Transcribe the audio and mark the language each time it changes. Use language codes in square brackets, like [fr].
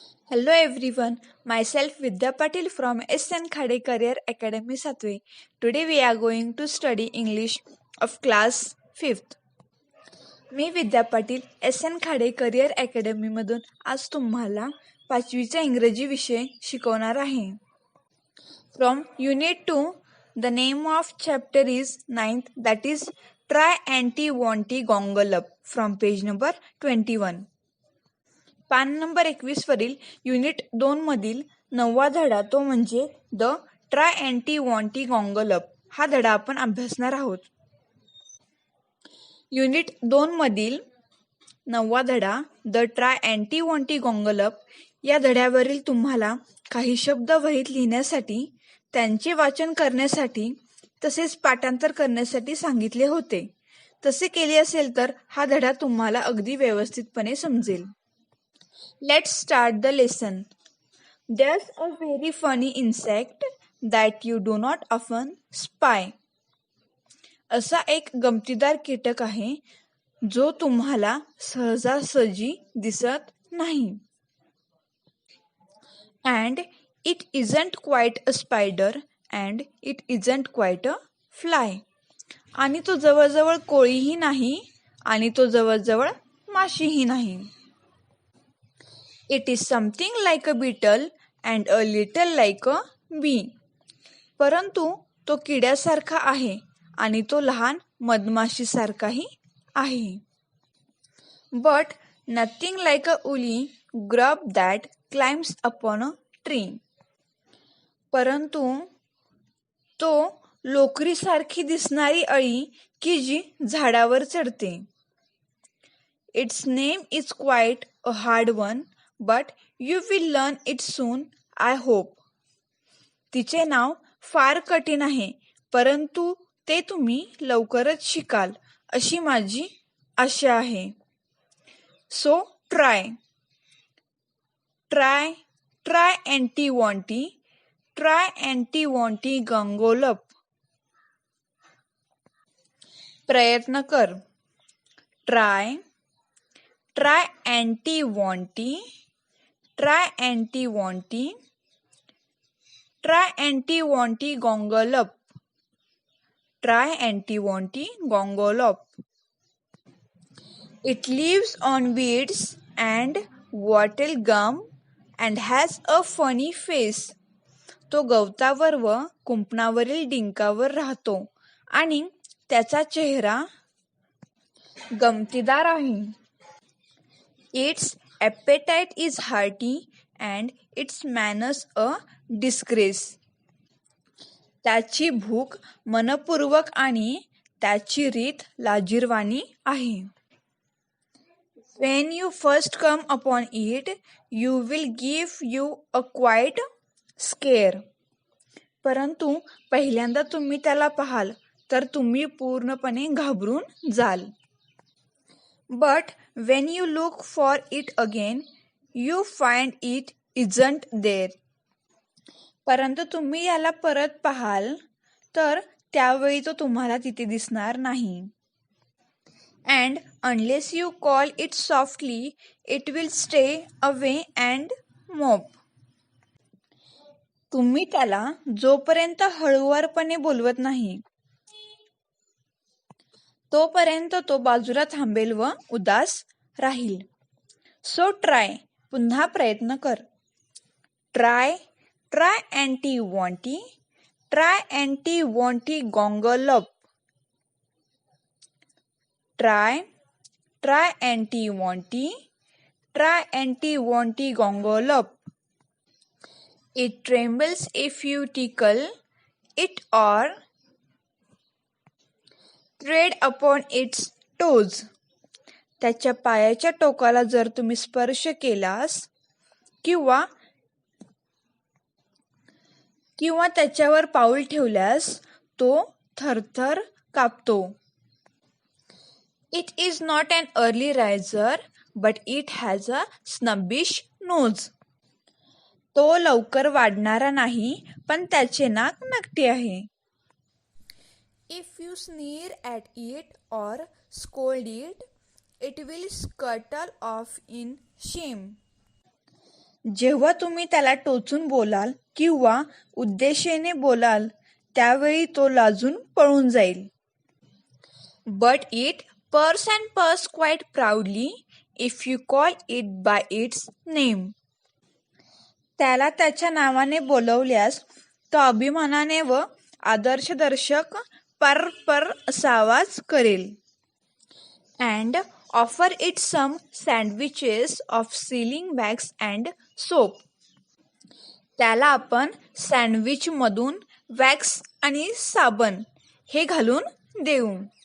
[en] Hello everyone, myself Vidya Patil from SN Khade Career Academy Satwe. Today we are going to study English of class 5th. [mr] मी Vidya Patil SN Khade career अकॅडमीमधून आज तुम्हाला 5वीचा इंग्रजी विषय शिकवणार आहे. [en] From Unit 2, the name of chapter is 9th, that is Try Anti-Wanty Gongle Up from page number 21. [mr] पान number 21 वरील unit 2 मधील 9वा धडा तो म्हणजे द ट्राय अँटी वॉन्टी गॉंगल अप हा धडा आपण अभ्यासणार आहोत. युनिट 2 मधील 9वा धडा द ट्राय अँटी वॉन्टी गॉंगल अप या धड्यावरील तुम्हाला काही शब्द वहीत लिहिण्यासाठी, त्यांचे वाचन करण्यासाठी तसेच पाठांतर करण्यासाठी सांगितले होते. तसे केले असेल तर हा धडा तुम्हाला अगदी व्यवस्थितपणे समजेल. [en] Let's start the lesson. There's a very funny insect that you do not often spy. [mr] असा एक गमतीदार कीटक आहे जो तुम्हाला सहजासहजी दिसत नाही. [en] And it isn't quite a spider and it isn't quite a fly. [mr] आणि तो जवळजवळ कोळीही नाही आणि तो जवळजवळ माशीही नाही. [en] It is something like a beetle and a little like a bee. [mr] परंतु तो किड्यासारखा आहे आणि तो लहान मधमाशीसारखाही आहे. [en] But nothing like a woolly grub that climbs upon a tree. [mr] परंतु तो लोकरीसारखी दिसणारी अळी की जी झाडावर चढते. [en] Its name is quite a hard one. But you will learn it soon, I hope. [mr] तिचे नाव फार कठीण आहे, परंतु ते तुम्ही लवकरच शिकाल अशी माझी आशा आहे. [en] So try. Try anti-wanty. Try anti-wanty gongole up. [mr] प्रयत्न कर. [en] Try anti-wanty. Try anti-wanty. Try anti-wanty gongole up. Try anti-wanty gongole up. It lives on weeds and wattle gum and has a funny face. [mr] तो गवतावर व कुंपणावरील डिंकावर राहतो आणि त्याचा चेहरा गमतीदार आहे. [en] Its appetite is hearty and its manners a disgrace. [mr] त्याची भूक मनपूर्वक आणि त्याची रीत लाजिरवाणी आहे. [en] When you first come upon it, you will give you a quite scare. [mr] परंतु पहिल्यांदा तुम्ही त्याला पाहाल तर तुम्ही पूर्णपणे घाबरून जाल. [en] But when you look for it again, you find it isn't there. [mr] परंतु तुम्ही याला परत पाहाल तर त्यावेळी तो तुम्हाला तिथे दिसणार नाही. [en] And unless you call it softly, it will stay away and mop. [mr] तुम्ही त्याला जोपर्यंत हळूवारपणे बोलवत नाही तोपर्यंत तो बाजूला थांबेल व उदास राहील. [en] So try. [mr] पुन्हा प्रयत्न कर. [en] Try anti-wanty. Try anti-wanty gongole up. Try anti-wanty. Try anti-wanty gongole up. It trembles if you tickle it or tread upon its toes. [mr] त्याच्या पायाच्या टोकाला जर तुम्ही स्पर्श केलास किंवा त्याच्यावर पाऊल ठेवल्यास तो थरथर कापतो. [en] It is not an early riser, but it has a snubbish nose. [mr] तो लवकर वाढणारा नाही, पण त्याचे नाक नकटे आहे. [en] If you sneer at it or scold it, it will scuttle off in shame. [mr] जेव्हा तुम्ही त्याला टोचून बोलाल किंवा उद्देशेने बोलाल त्यावेळी तो लाजून पळून जाईल. [en] But it purrs and purrs quite proudly if you call it by its name. [mr] त्याला त्याच्या नावाने बोलवल्यास तो अभिमानाने व आदर्शदर्शक पर पर असा आवाज करेल. [en] And offer it some sandwiches of sealing wax and soap. [mr] त्याला आपण सँडविचमधून वॅक्स आणि साबण हे घालून देऊ.